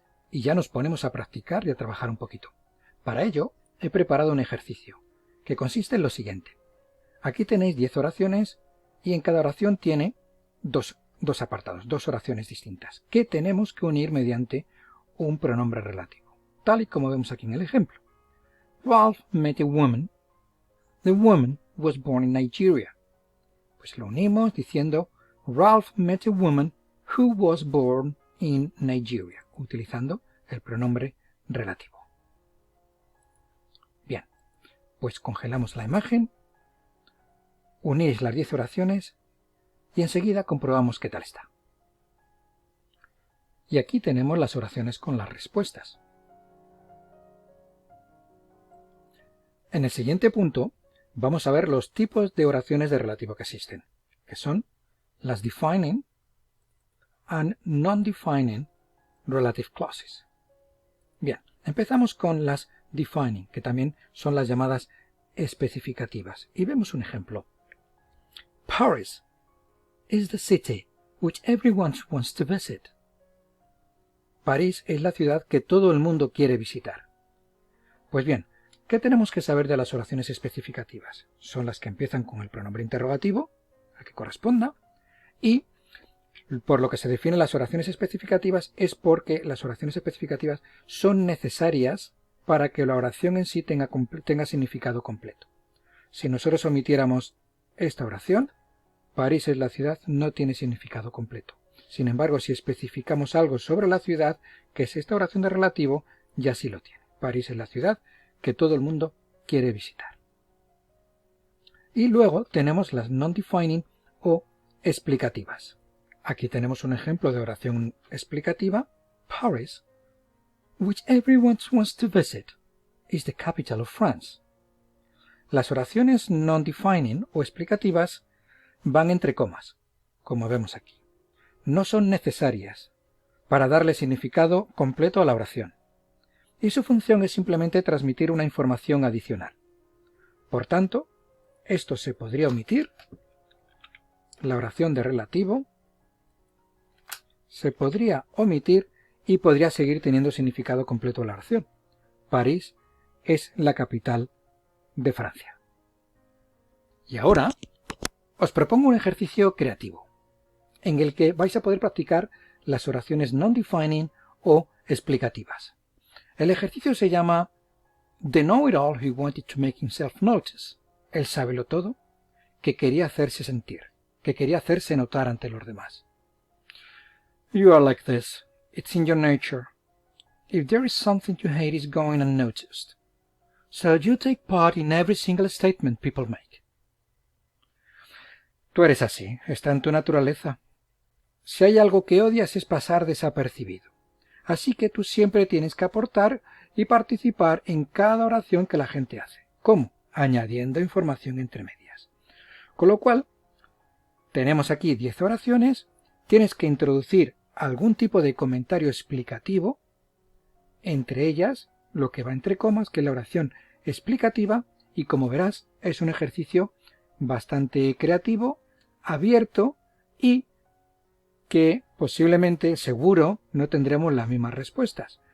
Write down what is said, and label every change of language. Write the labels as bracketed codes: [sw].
[es] Y ya nos ponemos a practicar y a trabajar un poquito. Para ello, he preparado un ejercicio, que consiste en lo siguiente. Aquí tenéis 10 oraciones y en cada oración tiene dos apartados, dos oraciones distintas, que tenemos que unir mediante un pronombre relativo, tal y como vemos aquí en el ejemplo. [en] Ralph met a woman. The woman was born in Nigeria. [es] Pues lo unimos diciendo [en] Ralph met a woman who was born in Nigeria, [es] utilizando el pronombre relativo. Bien, pues congelamos la imagen, unís las 10 oraciones y enseguida comprobamos qué tal está. Y aquí tenemos las oraciones con las respuestas. En el siguiente punto vamos a ver los tipos de oraciones de relativo que existen, que son las [en] defining and non-defining relative clauses. [es] Bien, empezamos con las defining, que también son las llamadas especificativas, y vemos un ejemplo. [en] Paris is the city which everyone wants to visit. [es] París es la ciudad que todo el mundo quiere visitar. Pues bien, ¿qué tenemos que saber de las oraciones especificativas? Son las que empiezan con el pronombre interrogativo, al que corresponda, y por lo que se definen las oraciones especificativas es porque las oraciones especificativas son necesarias para que la oración en sí tenga significado completo. Si nosotros omitiéramos esta oración, París es la ciudad, no tiene significado completo. Sin embargo, si especificamos algo sobre la ciudad, que es esta oración de relativo, ya sí lo tiene. París es la ciudad que todo el mundo quiere visitar. Y luego tenemos las non-defining o explicativas. Aquí tenemos un ejemplo de oración explicativa. [en] Paris, which everyone wants to visit, is the capital of France. [es] Las oraciones non-defining o explicativas van entre comas, como vemos aquí. No son necesarias para darle significado completo a la oración, y su función es simplemente transmitir una información adicional. Por tanto, esto se podría omitir, la oración de relativo se podría omitir y podría seguir teniendo significado completo la oración. París es la capital de Francia. Y ahora os propongo un ejercicio creativo, en el que vais a poder practicar las oraciones non-defining o explicativas. El ejercicio se llama [en] The Know-It-All Who Wanted to Make Himself Notice, [es] el sábelo-todo que quería hacerse sentir, que quería hacerse notar ante los demás. [en] You are like this. It's in your nature. If there is something you hate, it's going unnoticed. So you take part in every single statement people make. [es] Tú eres así, está en tu naturaleza. Si hay algo que odias es pasar desapercibido. Así que tú siempre tienes que aportar y participar en cada oración que la gente hace. ¿Cómo? Añadiendo información entre medias. Con lo cual, tenemos aquí 10 oraciones, tienes que introducir algún tipo de comentario explicativo, entre ellas lo que va entre comas, que es la oración explicativa, y como verás es un ejercicio bastante creativo, abierto y que posiblemente, seguro, no tendremos las mismas respuestas.